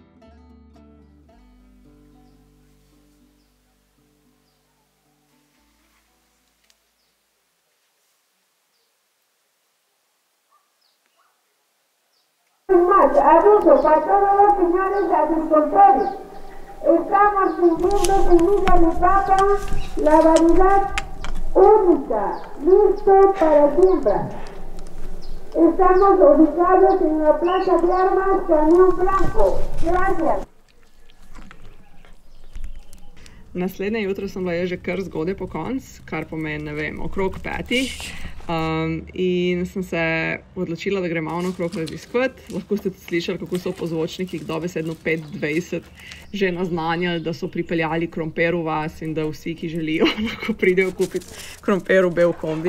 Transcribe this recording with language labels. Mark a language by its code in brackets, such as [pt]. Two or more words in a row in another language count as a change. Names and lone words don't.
[es] Aviso para todos los señores agricultores. Estamos viviendo semilla de papa, la variedad única, listo para siembra. Estamos ubicados en la Plaza de Armas, Cañón Blanco. Gracias. [sl] Naslednje jutro sem bila že kar zgodaj po koncu, kar pomeni, ne vem, okrog 5. In sem se odločila, da grem malo okrog raziskovati. Lahko ste tudi slišali, kako so po zvočnikih dobesedno 5:20 že naznanjali, da so pripeljali krompir v vas in da vsi, ki želijo, lahko pridejo kupiti krompir v bel kombi.